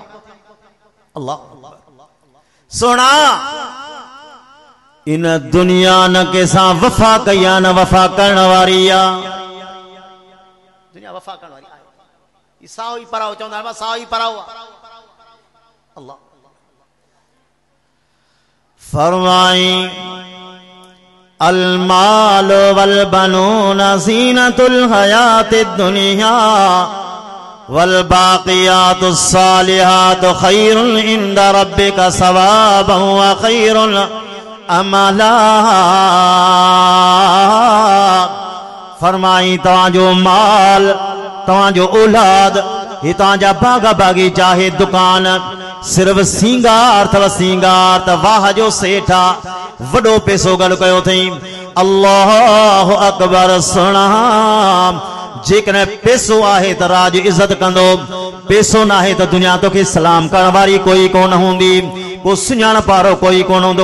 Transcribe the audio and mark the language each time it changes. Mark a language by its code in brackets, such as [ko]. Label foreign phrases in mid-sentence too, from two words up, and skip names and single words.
[sd] अल्लाह सोना इन दुनिया न कंहिंसां वफ़ा कई आहे, न वफ़ा करण वारी आहे। दुनिया वफ़ा करण वारी आहे, ई साओ ई पराओ चवंदा आहिनि, साओ ई पराओ आहे। [ar] अल्लाह फरमाई المال والبنون زينة الحياة الدنيا والباقيات الصالحات خير عند ربك ثوابا وخير أملا. [sd] फरमाई तव्हांजो माल, तव्हांजो औलाद, ही तव्हांजा बाग बागीचा है, दुकान सिर्फ सींगार अथव, सींगार त वाह जो सेठ आहे, वॾो पैसो गॾु कयो अथई। [ar] الله أكبر. [sd] सुणा जेकॾहिं पैसो आहे त राज इज़त कंदो, पैसो न आहे त दुनिया तोखे सलाम करण वारी कोई कोन हूंदी, को सुञाणप वारो कोई कोन हूंदो।